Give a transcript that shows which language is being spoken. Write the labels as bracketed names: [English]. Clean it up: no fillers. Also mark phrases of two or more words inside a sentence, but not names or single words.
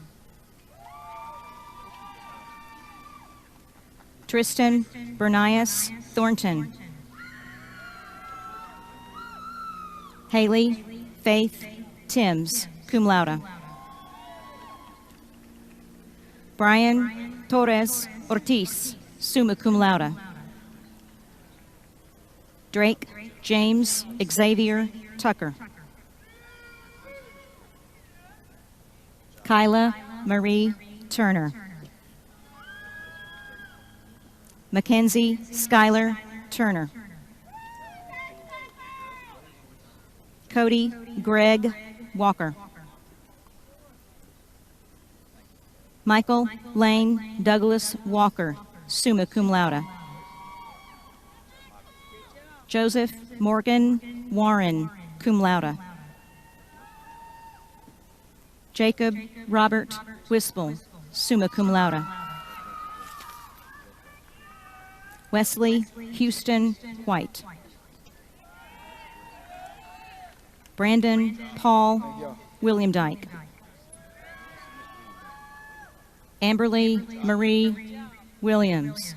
[English] Tristan Bernias Thornton. Haley Faith Timms, [Latin] cum laude. [English] Brian Torres Ortiz, [Latin] summa cum laude. [English] Drake James Xavier Tucker. Kyla Marie Turner. Mackenzie Schuyler Turner. Cody Greg Walker. Michael Lane Douglas Walker, [Latin] summa cum laude. [English] Joseph Morgan Warren, [Latin] cum laude. [English] Jacob Robert Wispel, [Latin] summa cum laude. [English] Wesley Houston White. Brandon Paul William Dyke. Amberly Marie Williams.